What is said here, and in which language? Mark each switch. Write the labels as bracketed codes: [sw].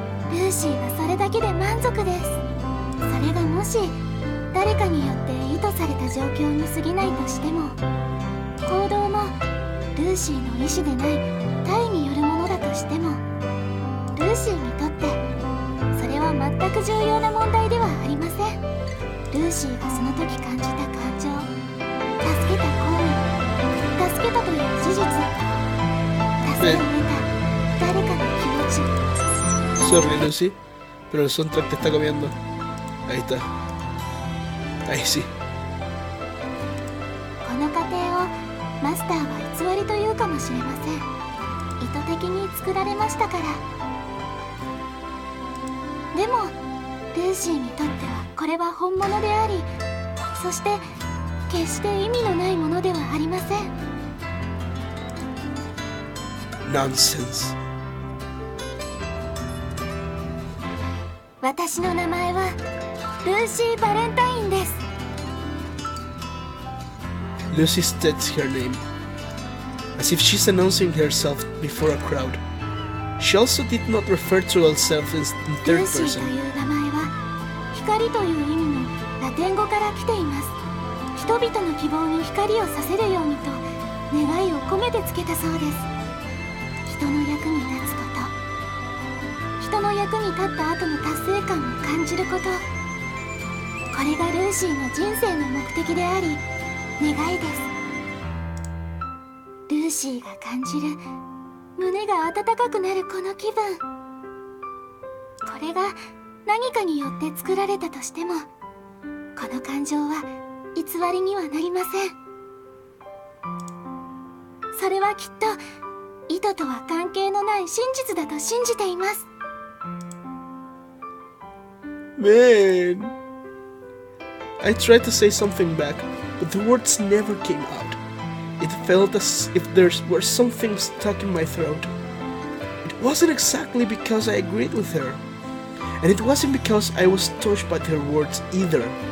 [ja] ルーシーはそれだけで満足です。それがもし誰かによって意図された状況に過ぎないとしても、行動もルーシーの意思でない他意によるものだとしても、ルーシーにとってそれは全く重要な問題ではありません。ルーシーがその時感じた感情、助けた行為、助けたという事実、助けを得た誰かの気持ち。 [en] Sorry, [es] Lucy, pero el soundtrack te está comiendo. Ahí está. Ahí sí. [ja] この過程をマスターは偽りというかもしれません。意図的に作られましたから。でもルーシーにとってはこれは本物であり、そして決して意味のないものではありません。 [en] Nonsense. [ja] 私の名前はルーシー・バレンタインです。 [en] Lucy states her name, as if she's announcing herself before a crowd. She also did not refer to herself in [ja] ル [en] third [ja] ーシーと [en] person. [ja] いう名前は光という意味のラテン語から来ています。人々の希望に光をさせるようにと願いを込めてつけたそうです。人の役に立つこと、人の役に立った後の達成感を感じること、これがルーシーの人生の目的であり願いです。ルーシーが感じる胸が温かくなるこの気分、これが何かによって作られたとしても、この感情は偽りにはなりません。それはきっと意図とは関係のない真実だと信じています。 [en] Man. I tried to say something back, but the words never came out. It felt as if there were something stuck in my throat. It wasn't exactly because I agreed with her, and it wasn't because I was touched by her words either.